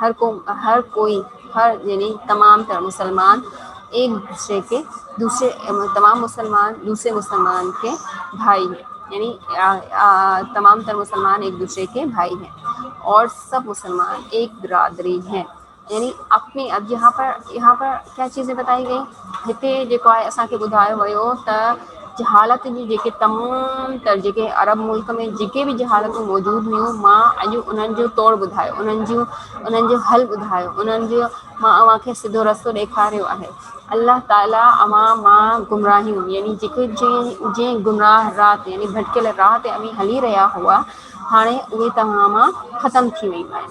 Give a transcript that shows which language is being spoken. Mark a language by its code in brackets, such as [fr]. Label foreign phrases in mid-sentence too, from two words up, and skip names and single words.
[ur] ہر یعنی تمام تر مسلمان ایک دوسرے کے تمام مسلمان دوسرے مسلمان کے بھائی ہیں. یعنی تمام تر مسلمان ایک دوسرے کے بھائی ہیں اور سب مسلمان ایک برادری ہیں. یعنی اپنی اب یہاں پر کیا چیزیں بتائی گئیں، [sd] हिते जेको आहे असांखे ॿुधायो वियो त जहालत जी जेके तमामु तर जेके अरब मुल्क में जेके बि जहालतूं मौजूदु हुयूं, मां अॼु उन्हनि जो तौरु ॿुधायो, उन्हनि जो हल ॿुधायो, मां अव्हांखे सिधो रस्तो ॾेखारियो आहे. अल्लाह ताला अव्हां मां गुमराहियूं यानी जेके जीअं गुमराह राह यानी भटकियल राह ते अवी हली रहिया हुआ, हाणे उहे तव्हां मां ख़तमु थी वयूं आहिनि.